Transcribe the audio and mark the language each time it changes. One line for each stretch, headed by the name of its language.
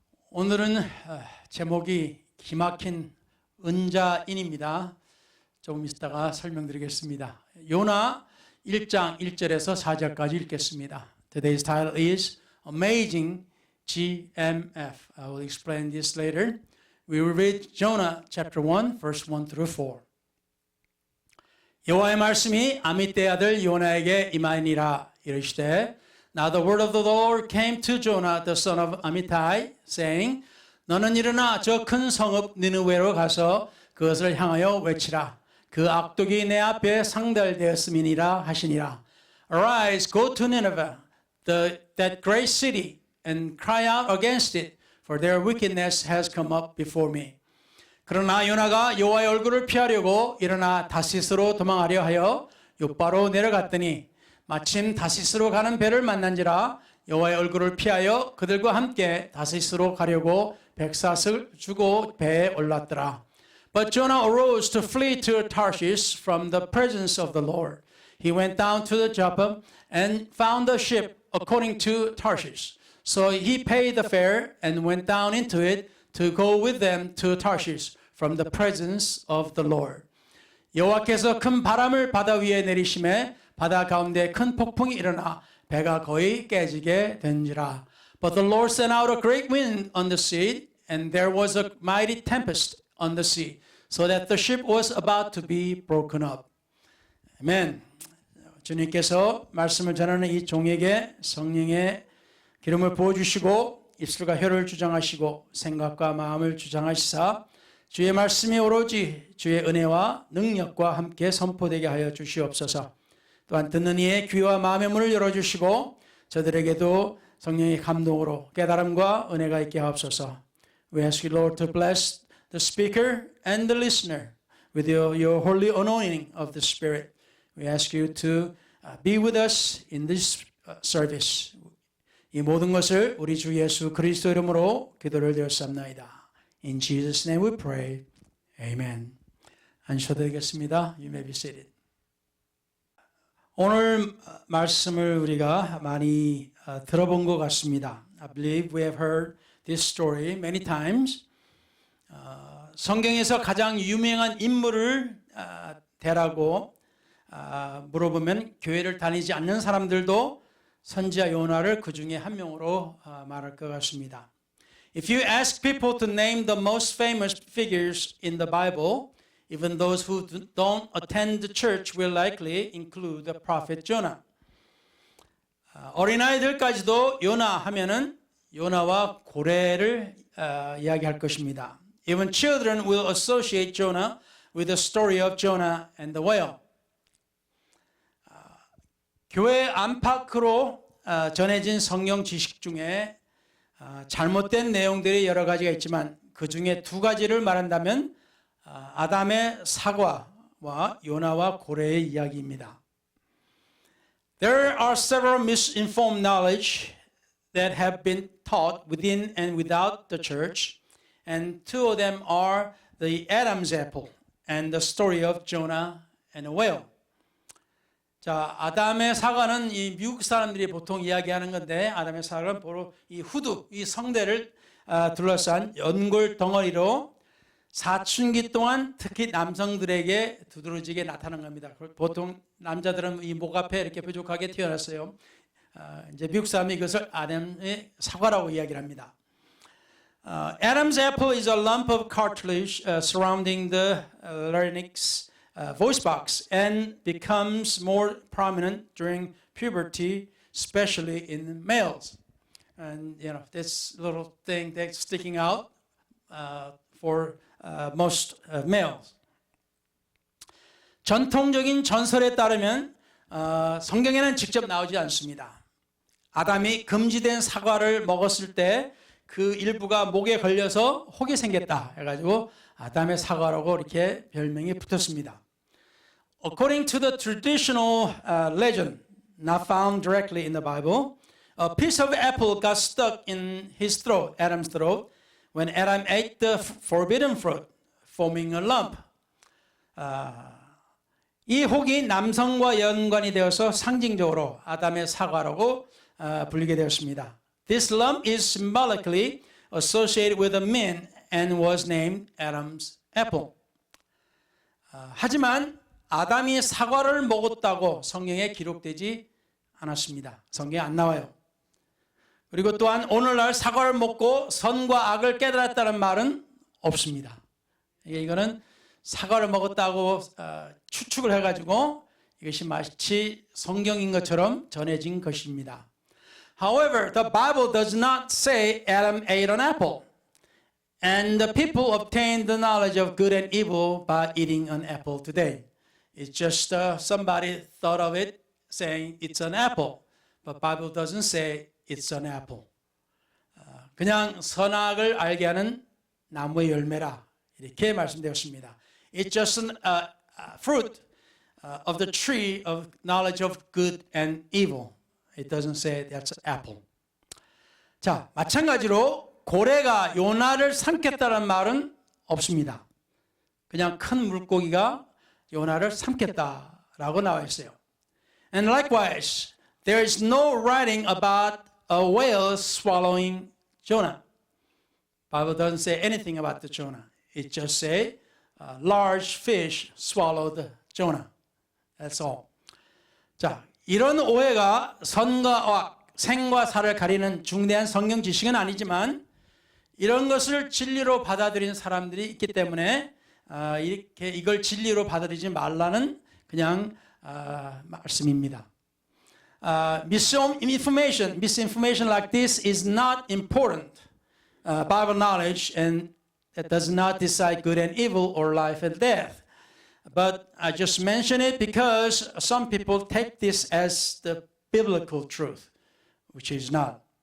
Korean: 오늘은 제목이 기막힌 은자인입니다. 조금 있다가 설명드리겠습니다. 요나 1장 1절에서 4절까지 읽겠습니다.
English: Today's title is Amazing GMF. I will explain this later. We will read Jonah chapter 1 verse 1 through 4.
Korean: 여호와의 말씀이 아미떼의 아들 요나에게 임하니라. 이르시되
English: Now the word of the Lord came to Jonah the son of Amittai, saying,
Korean: 너는 일어나 저 큰 성읍 니느웨로 가서 그것을 향하여 외치라. 그 악독이 내 앞에 상달되었음이니라 하시니라.
English: Arise, go to Nineveh, that great city, and cry out against it, for their wickedness has come up before me.
Korean: 그러나 요나가 여호와의 얼굴을 피하려고 일어나 다시스로 도망하려 하여 욥바로 내려갔더니 마침 다시스로 가는 배를 만난지라 여호와의 얼굴을 피하여 그들과 함께 다시스로 가려고 백샷을 주고 배에 올랐더라.
English: But Jonah arose to flee to Tarshish from the presence of the Lord. He went down to the Joppa and found a ship according to Tarshish. So he paid the fare and went down into it to go with them to Tarshish from the presence of the Lord.
Korean: 여호와께서 큰 바람을 바다 위에 내리심에 바다 가운데 큰 폭풍이 일어나 배가 거의 깨지게 된지라.
English: But the Lord sent out a great wind on the sea, and there was a mighty tempest on the sea, so that the ship was about to be broken up.
Korean: 아멘. 주님께서 말씀을 전하는 이 종에게 성령의 기름을 부어주시고 입술과 혀를 주장하시고 생각과 마음을 주장하시사 주의 말씀이 오로지 주의 은혜와 능력과 함께 선포되게 하여 주시옵소서. 또한 듣는 이의 귀와 마음의 문을 열어주시고 저들에게도 성령의 감동으로 깨달음과 은혜가 있게 하옵소서.
English: We ask you, Lord, to bless the speaker and the listener with your holy anointing of the Spirit. We ask you to be with us in this service.
Korean: 이 모든 것을 우리 주 예수 그리스도 이름으로 기도를 드렸사옵나이다.
English: In Jesus' name we pray. Amen.
Korean: 앉으셔도 되겠습니다.
English: You may be seated.
Korean: 오늘 말씀을 우리가 많이 들어본 것 같습니다.
English: I believe we have heard this story many times.
Korean: 성경에서 가장 유명한 인물을 대라고 물어보면 교회를 다니지 않는 사람들도 선지자 요나를 그 중에 한 명으로 말할 것 같습니다.
English: If you ask people to name the most famous figures in the Bible, even those who don't attend the church will likely include the prophet Jonah.
Korean: 어린아이들까지도 요나 하면은 요나와 고래를 이야기할 것입니다.
English: Even children will associate Jonah with the story of Jonah and the whale.
Korean: 교회 안팎으로 전해진 성경 지식 중에 잘못된 내용들이 여러 가지가 있지만 그 중에 두 가지를 말한다면 아담의 사과와 요나와 고래의 이야기입니다.
English: There are several misinformed knowledge that have been taught within and without the church, and two of them are the Adam's apple and the story of Jonah and a whale.
Korean: 자, 아담의 사과는 이 미국 사람들이 보통 이야기하는 건데 아담의 사과는 바로 이 후두, 이 성대를 둘러싼 연골 덩어리로 사춘기 동안 특히 남성들에게 두드러지게 나타난 겁니다. 보통 남자들은 이 목 앞에 이렇게 뾰족하게 튀어났어요. 이제 미국 사람이 이것을 아담의 사과라고 이야기를 합니다.
English: Adam's apple is a lump of cartilage surrounding the larynx voice box and becomes more prominent during puberty, especially in males. And you know, this little thing that's sticking out for most males.
Korean: 전통적인 전설에 따르면 성경에는 직접 나오지 않습니다. 아담이 금지된 사과를 먹었을 때 그 일부가 목에 걸려서 혹이 생겼다 해가지고 아담의 사과라고 이렇게 별명이 붙었습니다.
English: According to the traditional legend, not found directly in the Bible, a piece of apple got stuck in his throat, Adam's throat, when Adam ate the forbidden fruit, forming a lump.
Korean: 이 혹이 남성과 연관이 되어서 상징적으로 아담의 사과라고 불리게 되었습니다.
English: This lump is symbolically associated with a man and was named Adam's apple.
Korean: 하지만 아담이 사과를 먹었다고 성경에 기록되지 않았습니다. 성경에 안 나와요. 그리고 또한 오늘날 사과를 먹고 선과 악을 깨달았다는 말은 없습니다. 이거는 사과를 먹었다고 추측을 해가지고 이것이 마치 성경인 것처럼 전해진 것입니다.
English: However, the Bible does not say Adam ate an apple, and the people obtained the knowledge of good and evil by eating an apple today. It's just somebody thought of it saying it's an apple, but Bible doesn't say it's an apple.
Korean: 그냥 선악을 알게 하는 나무의 열매라 이렇게 말씀되었습니다.
English: It's just a fruit of the tree of knowledge of good and evil. It doesn't say that's an apple.
Korean: 자, 마찬가지로 고래가 요나를 삼켰다는 말은 없습니다. 그냥 큰 물고기가 요나를 삼켰다라고 나와 있어요.
English: And likewise, there is no writing about a whale swallowing Jonah. Bible doesn't say anything about the Jonah. It just say a large fish swallowed Jonah. That's all.
Korean: 자, 이런 오해가 선과 악, 생과 사를 가리는 중대한 성경 지식은 아니지만 이런 것을 진리로 받아들이는 사람들이 있기 때문에 이렇게 이걸 진리로 받아들이지 말라는 그냥 말씀입니다.
English: Misinformation like this is not important Bible knowledge, and that does not decide good and evil or life and death. But I just mention it because some people take this as the biblical truth, which is not.